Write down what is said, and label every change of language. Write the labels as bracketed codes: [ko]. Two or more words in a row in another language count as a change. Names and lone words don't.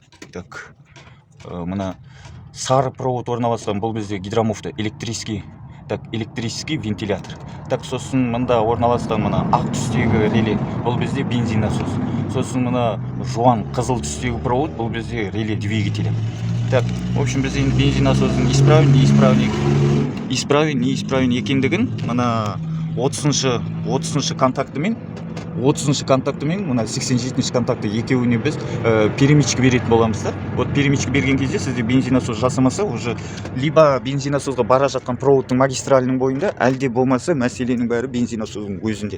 [kk] Так, мына сары провод орналасқан, бұл бізде гидромуфта, [ru] электрический вентилятор. [kk] Так, сосын мында орналасқан мына ақ түстегі реле, бұл бізде бензин насос. Сосын мына жуан қызыл түстегі провод, бұл бізде [ru] реле двигателя. Так, в общем, [kk] біз енді бензин насосының исправен екендігін мына 30-шы контактымен мына 87-ші контакты екеуіне біз перемичка беретін боламыз да. Вот перемичка берген кезде сізде бензин насос жасамаса, [ru] уже либо [kk] бензин насосға бара жатқан проводтың магистральның бойында, әлде болмаса мәселенің бәрі бензин насосының өзінде.